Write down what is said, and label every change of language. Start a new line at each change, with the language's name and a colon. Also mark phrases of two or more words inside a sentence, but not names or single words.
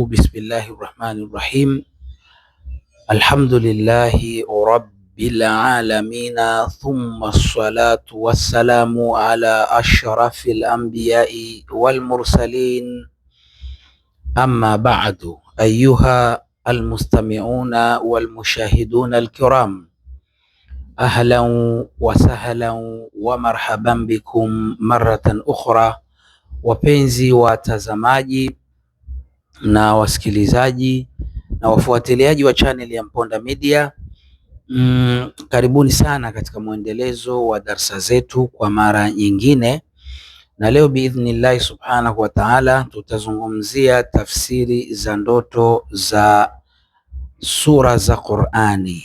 Arabic: بسم الله الرحمن الرحيم. الحمد لله رب العالمين، ثم الصلاة والسلام على أشرف الأنبياء والمرسلين، أما بعد. أيها المستمعون والمشاهدون الكرام، أهلا وسهلا ومرحبا بكم مرة أخرى.
Swahili: Wapenzi watazamaji na wasikilizaji na wafuatiliaji wa channel ya Mponda Media, karibuni sana katika mwendelezo wa darsa zetu kwa mara nyingine, na leo
Arabic: بإذن الله سبحانه وتعالى
Swahili: tutazungumzia tafsiri za ndoto za sura za Qur'ani.